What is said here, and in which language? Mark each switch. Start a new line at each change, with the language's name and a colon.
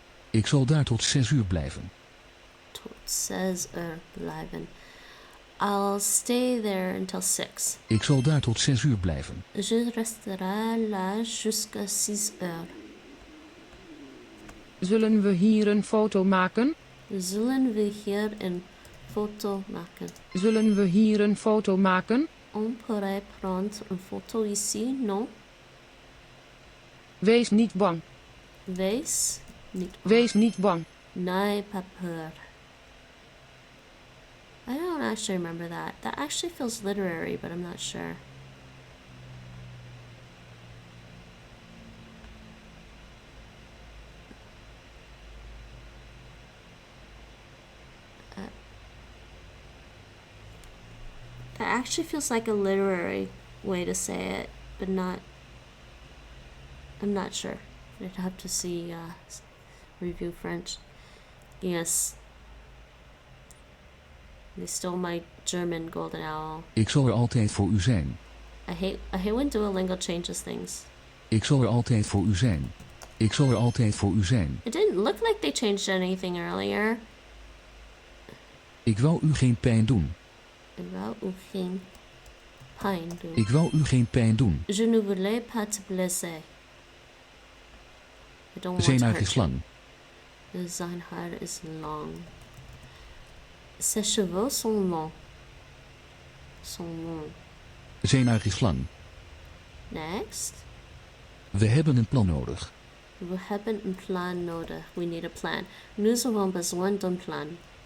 Dutch: Ik zal daar tot 6 uur blijven. Tot 6 uur blijven.
English: I'll stay there until 6.
Dutch: Ik zal daar tot 6 uur blijven.
French: Je resterai là jusqu'à 6 heures.
Dutch: Zullen we hier een foto maken? Zullen we hier een foto maken? Zullen we hier een foto maken?
French: On pourrait prendre une photo ici, non?
Dutch: Wees niet bang. Wees niet. Wees niet bang.
French: N'aie pas peur.
English: I don't actually remember that. That actually feels literary, but I'm not sure. That actually feels like a literary way to say it, but not. I'm not sure. I'd have to see review French. Yes. They stole my German golden owl.
Dutch: Ik zal er altijd voor u zijn.
English: I hate when Duolingo changes things.
Dutch: Ik zal er altijd voor u zijn. Ik zal er altijd voor u zijn.
English: It didn't look like they changed anything earlier.
Dutch: Ik wou u geen pijn doen. Ik wou u geen pijn doen. Ik wou u geen pijn doen.
French: Je ne voulais pas te blesser.
English: I don't want
Dutch: Zijn
English: to
Dutch: haar
English: hurt
Dutch: is
English: you.
Dutch: lang. Zijn haar is long.
French: Ses cheveux sont longs. Sont longs.
Dutch: Zijn haar is lang.
English: Next.
Dutch: We hebben een plan nodig. We hebben een plan nodig.
English: We need a plan.
French: Nous avons besoin d'un plan.